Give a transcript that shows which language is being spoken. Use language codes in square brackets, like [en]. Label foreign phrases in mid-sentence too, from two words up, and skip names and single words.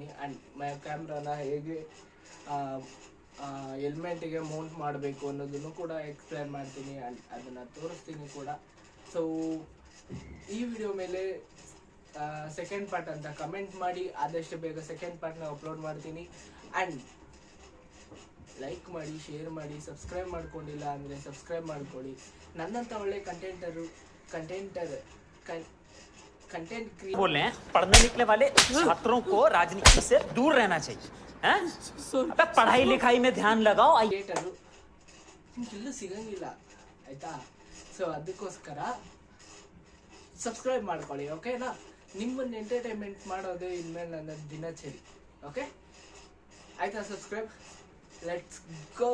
[kn] ಆ್ಯಂಡ್ ಕ್ಯಾಮ್ರಾನ ಹೇಗೆ ಹೆಲ್ಮೆಟಿಗೆ ಮೌಂಟ್ ಮಾಡಬೇಕು ಅನ್ನೋದನ್ನು ಕೂಡ ಎಕ್ಸ್ಪ್ಲೇನ್ ಮಾಡ್ತೀನಿ ಆ್ಯಂಡ್ ಅದನ್ನು ತೋರಿಸ್ತೀನಿ ಕೂಡ. ಸೊ ಈ ವಿಡಿಯೋ ಮೇಲೆ [en] second part [kn] ಅಂತ ಕಮೆಂಟ್ ಮಾಡಿ, ಆದಷ್ಟು ಬೇಗ ಸೆಕೆಂಡ್ ಪಾರ್ಟ್ನ ಅಪ್ಲೋಡ್ ಮಾಡ್ತೀನಿ. [en] and like [kn] ಮಾಡಿ, ಶೇರ್ ಮಾಡಿ, ಸಬ್ಸ್ಕ್ರೈಬ್ ಮಾಡ್ಕೊಂಡಿಲ್ಲ ಅಂದರೆ ಸಬ್ಸ್ಕ್ರೈಬ್ ಮಾಡ್ಕೊಳ್ಳಿ. ನನ್ನಂಥ ಒಳ್ಳೆ कंटेंट [hi] बोल रहे हैं पढ़ने लिखने वाले छात्रों को राजनीति से दूर रहना चाहिए हैं? अबे पढ़ाई लिखाई में ध्यान लगाओ. [kn] ಕ್ರಿಯೇಟರು ನಿಮಗೆಲ್ಲೂ ಸಿಗಂಗಿಲ್ಲ ಆಯಿತಾ. ಸೊ ಅದಕ್ಕೋಸ್ಕರ ಸಬ್ಸ್ಕ್ರೈಬ್ ಮಾಡ್ಕೊಳ್ಳಿ, ಓಕೆನಾ. ನಿಮ್ಮನ್ನು ಎಂಟರ್ಟೈನ್ಮೆಂಟ್ ಮಾಡೋದೇ ಇನ್ಮೇಲೆ ನನ್ನ ದಿನಚರಿ, ಓಕೆ ಆಯಿತಾ. ಸಬ್ಸ್ಕ್ರೈಬ್, [en] let's go.